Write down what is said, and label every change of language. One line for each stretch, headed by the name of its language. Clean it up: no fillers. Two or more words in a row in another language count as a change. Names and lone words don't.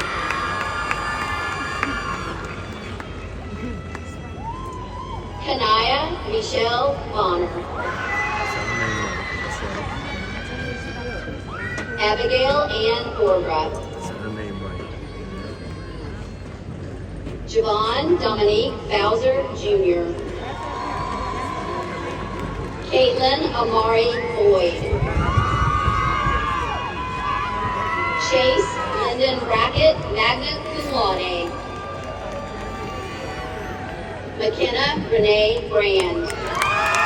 English: Kanaya Michelle Bonner. Abigail Ann Borgra. Javon Dominique Bowser Jr. Caitlin Amari Boyd. Chase Lyndon Brackett,
Latin: magna cum laude.
English: McKenna Renee Brand.